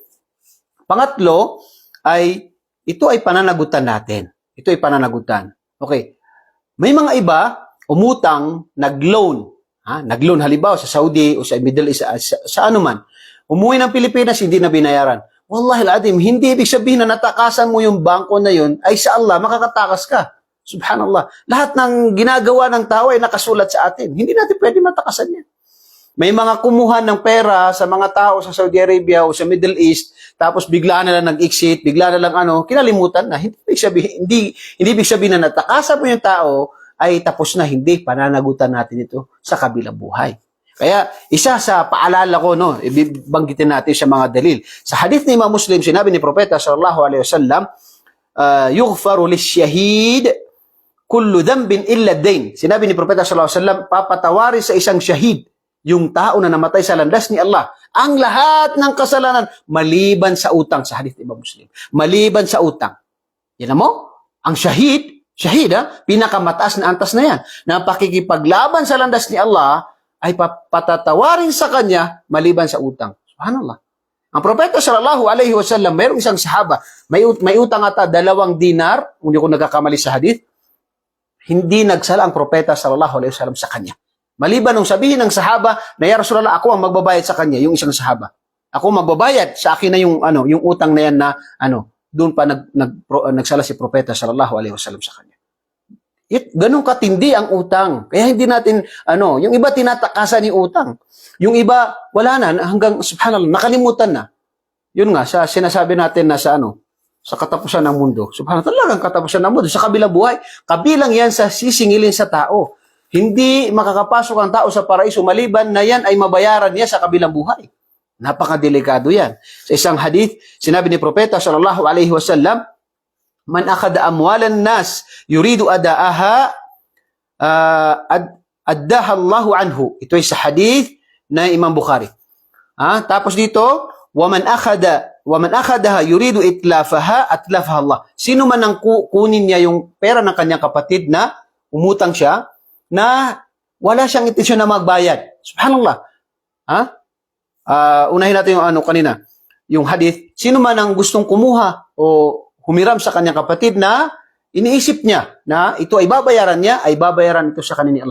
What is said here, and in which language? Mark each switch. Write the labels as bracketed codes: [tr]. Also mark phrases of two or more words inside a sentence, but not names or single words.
[tl] Pangatlo ay ito ay pananagutan natin. Okay. May mga iba umutang, nag-loan. Nag-loan halimbawa sa Saudi o sa Middle East, sa ano man. Umuwi ng Pilipinas, hindi na binayaran. [ar] والله العظيم, [tl] hindi ibig sabihin na natakasan mo yung bangko na yun, ay sa Allah, makakatakas ka. Subhanallah. Lahat ng ginagawa ng tao ay nakasulat sa atin. Hindi natin pwede matakasan yan. May mga kumuha ng pera sa mga tao sa Saudi Arabia o sa Middle East, tapos bigla na lang nag-exit, bigla na lang kinalimutan na. Hindi ibig sabihin na natakasan mo yung tao, ay tapos na, hindi, pananagutan natin ito sa kabilang buhay. Kaya, isa sa paalala ko, ibanggitin natin sa mga dalil. Sa hadith ni Imam Muslim, sinabi ni Propeta [ar] صلى الله عليه وسلم, يغفر للشهيد كل ذنب إلا الدين. [tl] Sinabi ni Propeta [ar] صلى الله عليه وسلم, [tl] papatawarin sa isang syahid, yung tao na namatay sa landas ni Allah, ang lahat ng kasalanan, maliban sa utang, sa hadith ni Imam Muslim. Maliban sa utang. Yan mo? Ang syahid, pinakamataas na antas na yan, na pakikipaglaban sa landas ni Allah, ay patatawarin sa kanya maliban sa utang. Subhanallah. Ang Propeta [ar] صلى الله عليه وسلم, [tl] mayroong isang sahaba, may utang ata 2 dinar, kung hindi ko nagkakamali sa hadith, hindi nagsala ang Propeta [ar] صلى الله عليه وسلم [tl] sa kanya. Maliban nung sabihin ng sahaba na [ar] يا رسول الله, [tl] ako ang magbabayad sa kanya, yung isang sahaba. Ako magbabayad, sa akin na yung utang na yan na doon pa nagsala si Propeta [ar] صلى الله عليه وسلم [tl] sa kanya. Ganun katindi ang utang. Kaya hindi natin, yung iba tinatakasan ni utang. Yung iba, wala na, hanggang, subhanallah, nakalimutan na. Yun nga, sinasabi natin na sa katapusan ng mundo. Subhanallah, talagang katapusan ng mundo. Sa kabilang buhay, kabilang yan sa sisingilin sa tao. Hindi makakapasok ang tao sa paraiso maliban na yan ay mabayaran niya sa kabilang buhay. Napakadelikado yan. Sa isang hadith, sinabi ni Propeta [ar] صلى الله عليه وسلم, من أخذ أموال الناس يريد أداءها أدى الله عنه. [tl] Ito ay sa hadith na Imam Bukhari. Tapos dito, [ar] ومن أخذها يريد إتلافها أتلفها الله. [tl] Sino man ang kunin niya yung pera ng kanyang kapatid na umutang siya na wala siyang intensyon na magbayad. Subhanallah. Unahin natin yung kanina, yung hadith. Sino man ang gustong kumuha o humiram sa kanyang kapatid na iniisip niya na ito ay babayaran niya, ay babayaran ito sa kanya ni Allah.